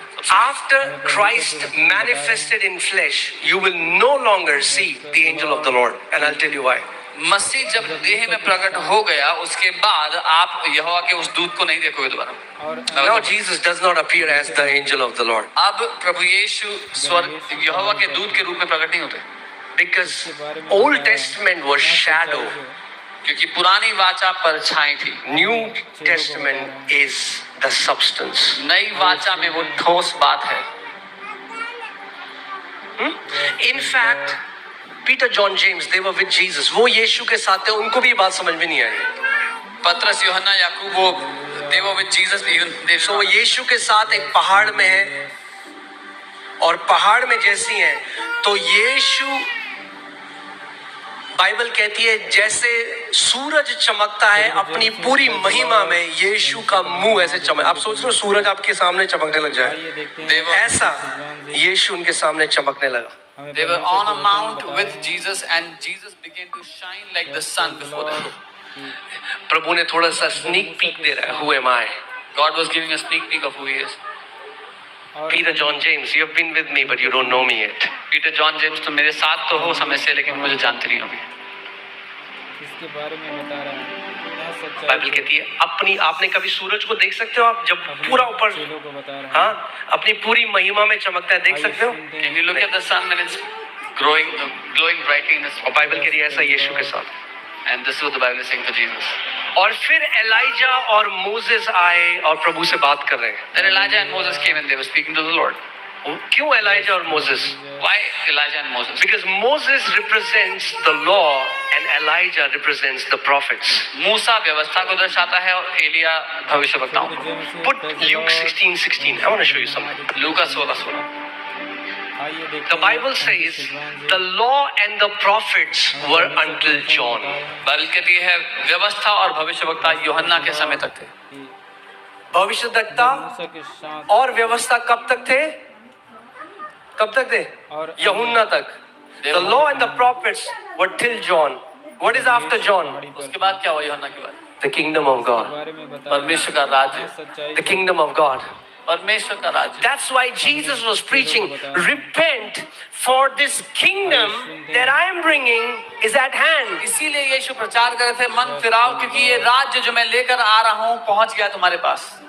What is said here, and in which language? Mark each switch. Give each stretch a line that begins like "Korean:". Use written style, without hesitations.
English: After Christ manifested in flesh, you will no longer see the angel of the Lord. And I'll tell you why.
Hindi: मसीह जब देह में प्रकट हो गया उसके बाद आप यहोवा के उस दूत को नहीं देखोगे दोबारा।
English: Now Jesus does not appear as the angel of the Lord.
Hindi: अब प्रभु यीशु स्वर्ग यहोवा के दूत के रूप में प्रकट नहीं होते,
English: Because Old Testament was shadow.
Hindi: क्योंकि पुरानी वाचा परछाई थी।
English: New Testament is the substance.
Hindi: नई वाचा में वो ठोस बात है।
English: In fact, Peter, John, James, they were with Jesus.
Hindi: वो यीशु के साथ थे, उनको भी ये बात समझ में नहीं आई। पतरस, यूहन्ना, याकूब, वो
English: they were with Jesus even they
Hindi: So वो यीशु के साथ एक पहाड़ में है, और पहाड़ में जैसी है तो यीशु, बाइबल कहती है जैसे सूरज चमकता है अपनी पूरी महिमा में, यीशु का मुंह ऐसे चमक। आप सोच रहे हो सूरज आपके सामने चमकने लग जाए, ऐसा यीशु उनके सामने चमकने लगा।
English: They were on a mount with Jesus and Jesus began to shine like the sun before them.
Hindi: प्रभु ने थोड़ा सा स्नीक पीक दे रहा है,
English: Who am I? God was giving a sneak peek of who he is. Peter, John, James, you have been with me but you don't know me yet.
Hindi: Peter, John, James, तुम मेरे साथ तो हो समय से, लेकिन मुझे जानते नहीं हो अभी। इसके बारे में बता रहा है। बाइबल कहती है अपनी, आपने कभी सूरज को देख सकते हो आप जब पूरा ऊपर, हाँ, अपनी पूरी महिमा में चमकता है, देख सकते हो?
English: Can you look at the sun when it's glowing brightly in the sky?
Hindi: और बाइबल कह रही है ऐसा यीशु के साथ।
English: And this is what the Bible is saying for Jesus.
Hindi: और फिर एलाइजा और मोसेस आए और प्रभु से बात कर रहे हैं।
English: Then Elijah and Moses came and they were speaking to the Lord.
Hindi: क्यों एलाइजा और Moses?
English: Why Elijah and Moses? Because Moses represents the law and Elijah represents the prophets.
Hindi: मूसा व्यवस्था को दर्शाता है और एलिया भविष्यवक्ताओं को।
English: Put Luke 16:16. I want to show you something.
Hindi: Luka 16:16।
English: The Bible says the law and the prophets were until John.
Hindi: Bible कहती है व्यवस्था और भविष्यवक्ता यूहन्ना के समय तक थे। भविष्यद्वक्ता और व्यवस्था कब तक थे? कब तक थे? यूहन्ना तक।
English: The law and the prophets were till John. What is after John?
Hindi: उसके बाद क्या हुआ यूहन्ना के बाद?
English: The kingdom of God.
Hindi: परमेश्वर का राज्य।
English: The kingdom of God.
Hindi: परमेश्वर का राज्य।
English: That's why Jesus was preaching, repent for this kingdom that I am bringing is at hand.
Hindi: इसीलिए यीशु प्रचार कर रहे थे, मन फिराओ क्योंकि ये राज्य जो मैं लेकर आ रहा हूँ पहुंच गया तुम्हारे पास।